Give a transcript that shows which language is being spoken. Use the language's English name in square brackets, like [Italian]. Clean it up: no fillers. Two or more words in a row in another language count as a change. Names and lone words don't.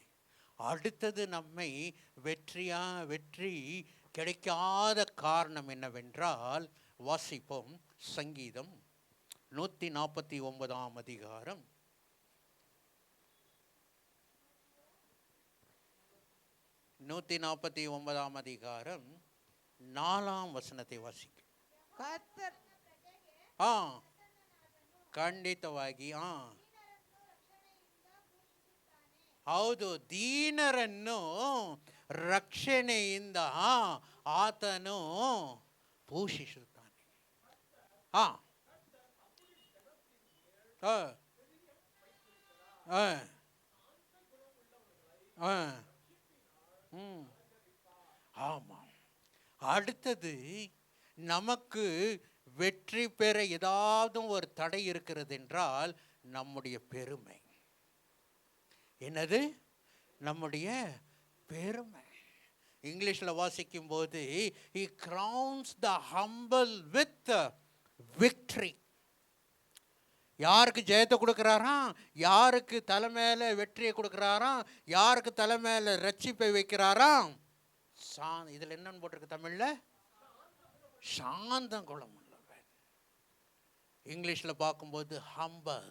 [Tamil] அடுத்தது நம்மை வெற்றி கிடைக்காத காரணம் என்னவென்றால், வாசிப்போம் சங்கீதம் 149ஆம் அதிகாரம் 149ஆம் அதிகாரம் 4ஆம் வசನத்தை ವಾಸಿಕ. [Kannada] ಖಂಡಿತವಾಗಿ ಹೌದು, ದೀನರನ್ನು ರಕ್ಷಣೆಯಿಂದ ಆತನು ಪೋಷಿಸುತ್ತಾನೆ. [Tamil] ஆமாம். அடுத்தது, நமக்கு வெற்றி பெற ஏதாவது ஒரு தடை இருக்கிறது என்றால் நம்முடைய பெருமை. என்னது? நம்முடைய பெருமை. இங்கிலீஷில் வாசிக்கும் போது [English] he crowns the humble with victory. [Tamil] யாருக்கு ஜெயத்தை கொடுக்குறாராம், யாருக்கு தலைமையில வெற்றியை கொடுக்குறாராம், யாருக்கு தலைமையில ரட்சிப்பை வைக்கிறாராம், இதில் என்னன்னு போட்டிருக்கு தமிழில், சாந்தம் குணம் உள்ளவன். இங்கிலீஷில் பார்க்கும்போது ஹம்பல்.